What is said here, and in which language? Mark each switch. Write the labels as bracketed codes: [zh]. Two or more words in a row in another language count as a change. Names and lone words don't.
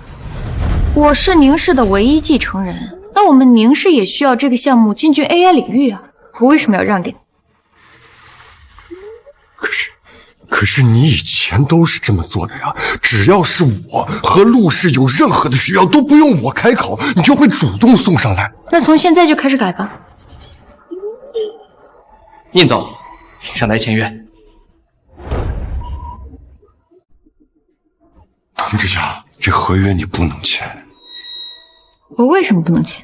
[zh] 我是寧氏的唯一繼承人，那我們寧氏也需要這個項目進軍 AI 領域啊，我為什麼要讓給你？可是你以前都是這麼做的呀，只要是我和陸氏有任何的需要，都不用我開口，你就會主動送上來。那從現在就開始改吧。寧總，請上來簽約。寧之夏，這合約你不能簽。我為什麼不能簽？